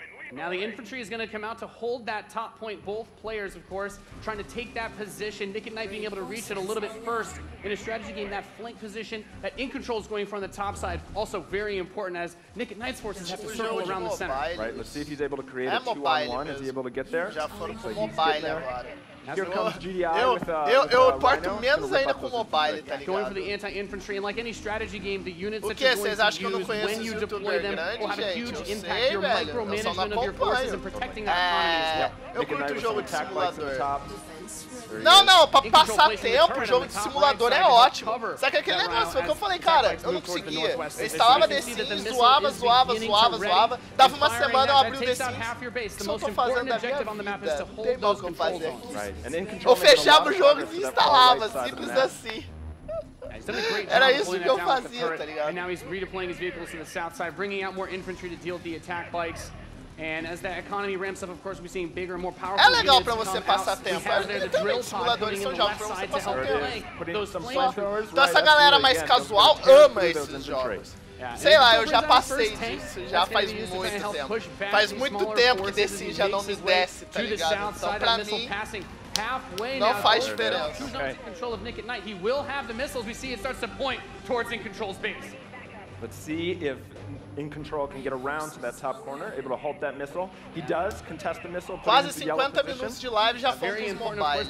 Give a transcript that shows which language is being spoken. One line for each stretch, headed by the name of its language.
English: Now the infantry is going to come out to hold that top point. Both players, of course, trying to take that position. Nick at Night being able to reach it a little bit first in a strategy game. That flank position that In Control is going for on the top side, also very important as Nick at Night's forces have to circle around the center. Right, let's see if he's able to create a 2-on-1. Is he able to get there?
Portuguese: Já foram pro mobile agora.
English: Here comes GDI with,
Portuguese: eu porto menos ainda com mobile, tá ligado?
English: Going for the anti-infantry, and like any strategy game, the units that you're going to use when you deploy them will have a huge impact. Your micromanagement of your forces and protecting that economy as well.
Portuguese: Eu curto o jogo de simulador. Não, pra passar tempo, o jogo de simulador é ótimo. Sabe aquele negócio? Foi o que eu falei, cara, eu não conseguia. Eu instalava The Sims, zoava. Dava uma semana, eu abri o The Sims. Isso eu tô fazendo da minha vida. Não tem mal o que eu fazer aqui. Eu fechava o jogo e instalava, simples assim. Era isso que eu fazia, tá ligado?
English: And now he's redeploying his vehicles to the south side, bringing out more infantry to deal with the attack bikes. And as that economy ramps up, of course, we're seeing bigger and more powerful units.
Portuguese: É legal pra você passar tempo. Literalmente, simuladores são jogos pra você passar tempo. Então essa galera mais casual ama esses jogos. Sei lá, eu já passei disso, já faz muito tempo. Faz muito tempo que The Sims já não me desce, tá ligado? Então pra mim, não faz diferença.
English: He will have the missiles. We see it starts to point towards In Control's base. Let's see if In Control can get around to that top corner, able to halt that missile. He does contest the missile.
Portuguese: Quase 50 minutos de live já foram os mobiles.